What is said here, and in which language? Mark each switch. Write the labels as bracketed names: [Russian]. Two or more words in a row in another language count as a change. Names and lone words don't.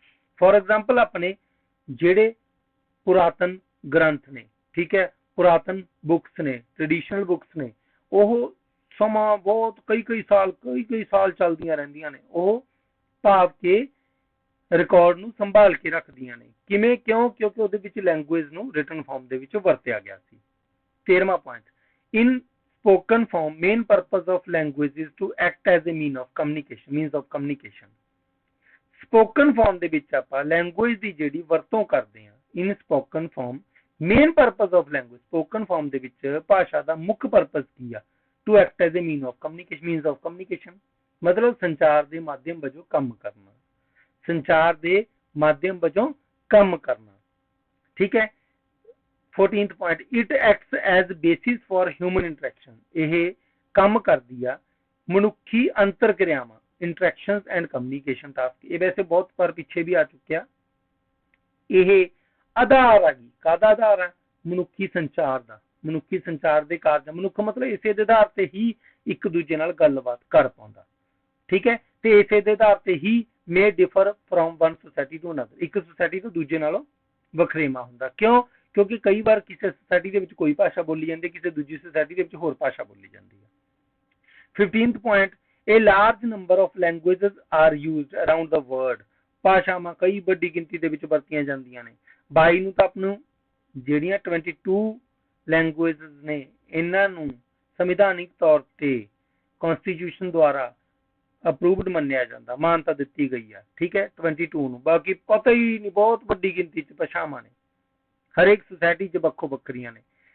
[English] for example, [Punjabi] ਆਪਣੇ ਜਿਹੜੇ ਪੁਰਾਤਨ ਗ੍ਰੰਥ ਨੇ, ਠੀਕ ਹੈ, ਪੁਰਾਤਨ ਬੁੱਕਸ ਨੇ, [English] traditional books [Punjabi] ਨੇ, ਉਹ ਸਮਾਂ ਬਹੁਤ ਕਈ ਸਾਲ ਚੱਲਦੀਆਂ ਰਹਿੰਦੀਆਂ ਨੇ, ਉਹ ਭਾਵ ਕੇ ਰਿਕਾਰਡ ਨੂੰ ਸੰਭਾਲ ਕੇ ਰੱਖਦੀਆਂ ਨੇ। ਕਿਵੇਂ, ਕਿਉਂ? ਕਿਉਂਕਿ ਉਹਦੇ ਵਿੱਚ ਲੈਂਗੁਏਜ ਨੂੰ [English] written form [Punjabi] ਦੇ ਵਿੱਚ ਵਰਤਿਆ ਗਿਆ ਸੀ। 13ਵਾਂ ਪੁਆਇੰਟ, [English] ਇਨ spoken form, main purpose of language is to act as a means of communication. spoken form [Punjabi] ਦੇ ਵਿੱਚ ਆਪਾਂ language ਦੀ ਜਿਹੜੀ ਵਰਤੋਂ ਕਰਦੇ ਹਾਂ, [English] in spoken form, main purpose of language, spoken form [Punjabi] ਦੇ ਵਿੱਚ ਭਾਸ਼ਾ ਦਾ ਮੁੱਖ ਪਰਪਸ ਕੀ ਆ, [English] to act as a means of communication, [Punjabi] ਮਤਲਬ ਸੰਚਾਰ ਦੇ ਮਾਧਿਅਮ ਵਜੋਂ ਕੰਮ ਕਰਨਾ, ਸੰਚਾਰ ਦੇ ਮਾਧਿਅਮ ਵਜੋਂ ਕੰਮ ਕਰਨਾ। ਠੀਕ ਹੈ। [English] 14th point, it acts as basis for human interaction, [Punjabi] ਇਹ ਕੰਮ ਕਰਦੀ ਆ ਮਨੁੱਖੀ ਅੰਤਰ ਕਿਰਿਆਵਾਂ, [English] interactions and communication task, [Punjabi] ਇਹ ਵੈਸੇ ਬਹੁਤ ਪਰ ਪਿੱਛੇ ਵੀ ਆ ਚੁੱਕਿਆ। ਇਹ ਆਧਾਰ ਆ ਜੀ, ਕਾਹਦਾ ਆਧਾਰ ਆ, ਮਨੁੱਖੀ ਸੰਚਾਰ ਦਾ, ਮਨੁੱਖੀ ਸੰਚਾਰ ਦੇ ਕਾਰਜ, ਮਨੁੱਖ ਮਤਲਬ ਇਸੇ ਦੇ ਆਧਾਰ ਤੇ ਹੀ ਇੱਕ ਦੂਜੇ ਨਾਲ ਗੱਲਬਾਤ ਕਰ ਪਾਉਂਦਾ। ਠੀਕ ਹੈ, ਤੇ ਇਸੇ ਦੇ ਆਧਾਰ ਤੇ ਹੀ [English] may differ from one society to another, [Punjabi] ਇੱਕ ਸੁਸਾਇਟੀ ਤੋਂ ਦੂਜੇ ਨਾਲੋਂ ਵਖਰੇਵਾ ਹੁੰਦਾ। ਕਿਉਂ? ਕਿਉਂਕਿ ਕਈ ਵਾਰ ਕਿਸੇ ਸੁਸਾਇਟੀ ਦੇ ਵਿੱਚ ਕੋਈ ਭਾਸ਼ਾ ਬੋਲੀ ਜਾਂਦੀ ਹੈ, ਕਿਸੇ ਦੂਜੀ ਸੁਸਾਇਟੀ ਦੇ ਵਿੱਚ ਹੋਰ ਭਾਸ਼ਾ ਬੋਲੀ ਜਾਂਦੀ ਹੈ। [English] 15th point, a large number of languages are used around the world, [Punjabi] ਭਾਸ਼ਾਵਾਂ ਕਈ ਵੱਡੀ ਗਿਣਤੀ ਦੇ ਵਿੱਚ ਵਰਤੀਆਂ ਜਾਂਦੀਆਂ ਨੇ। 22 ਨੂੰ ਤਾਂ ਆਪ ਨੂੰ ਜਿਹੜੀਆਂ 22 ਲੈਂਗੁਏजेस ਨੇ, ਇਹਨਾਂ ਨੂੰ ਸੰਵਿਧਾਨਿਕ ਤੌਰ ਤੇ ਕਨਸਟੀਟਿਊਸ਼ਨ ਦੁਆਰਾ ਅਪਰੂਵਡ ਮੰਨਿਆ ਜਾਂਦਾ, ਮਾਨਤਾ ਦਿੱਤੀ ਗਈ ਆ। ਠੀਕ ਹੈ, 22 ਨੂੰ, ਬਾਕੀ ਪਤਾ ਹੀ ਨਹੀਂ, ਬਹੁਤ ਵੱਡੀ ਗਿਣਤੀ ਚ ਭਾਸ਼ਾਵਾਂ ਨੇ, ਹਰੇਕ ਸੁਸਾਇਟੀ ਚ ਵੱਖੋ ਵੱਖਰੀਆਂ ਨੇ।